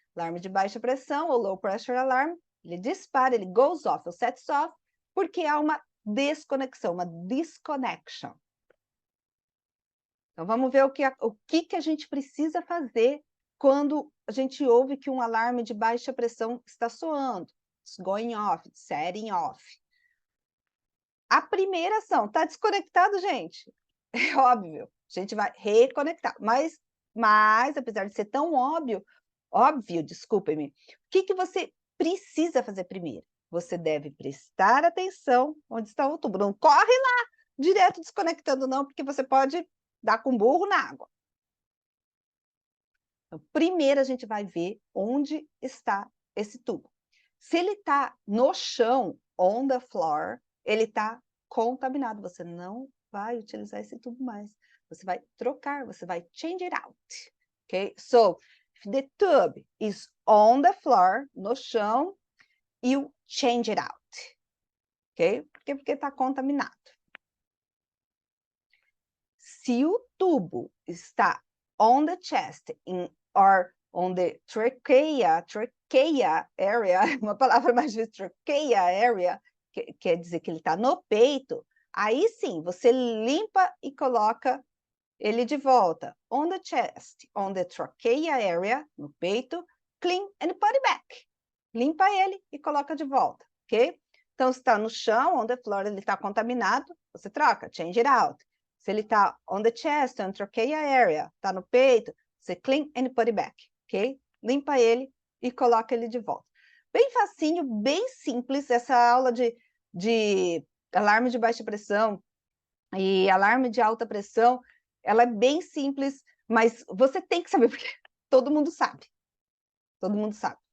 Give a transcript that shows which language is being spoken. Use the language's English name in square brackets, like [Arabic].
[Portuguese] Alarme de baixa pressão, ou [English] low pressure alarm, [Portuguese] ele dispara, ele [English] goes off, [Portuguese] ou [English] sets off, [Portuguese] porque há uma desconexão, uma disconnection. Então, vamos ver o que a gente precisa fazer quando a gente ouve que um alarme de baixa pressão está soando. [English] It's going off, it's setting off. [Portuguese] A primeira ação, está desconectado, gente? É óbvio, a gente vai reconectar. Mas apesar de ser tão óbvio, desculpem-me, o que você precisa fazer primeiro? Você deve prestar atenção onde está o tubo. Não corre lá direto desconectando, não, porque você pode dar com burro na água. Então, primeiro a gente vai ver onde está esse tubo. Se ele está no chão, [English] on the floor, [Portuguese] ele está contaminado. Você não vai utilizar esse tubo mais. Você vai trocar, você vai [English] change it out. Okay? So, if the tube is on the floor, [Portuguese] no chão, [English] you change it out. [Portuguese] Ok? Porque está contaminado. Se o tubo está [English] on the chest or on the trachea area, [Portuguese] uma palavra mais difícil, trachea area, que quer dizer que ele está no peito, aí sim, você limpa e coloca ele de volta. [English] On the chest, on the trachea area, [Portuguese] no peito, [English] clean and put it back. [Portuguese] Limpa ele e coloca de volta, ok? Então, se está no chão, [English] on the floor, [Portuguese] ele está contaminado, você troca, [English] change it out. [Portuguese] Se ele está [English] on the chest, on trachea area, [Portuguese] está no peito, você [English] clean and put it back, ok? [Portuguese] Limpa ele e coloca ele de volta. Bem facinho, bem simples, essa aula de alarme de baixa pressão e alarme de alta pressão, ela é bem simples, mas você tem que saber, porque todo mundo sabe. Todo mundo sabe.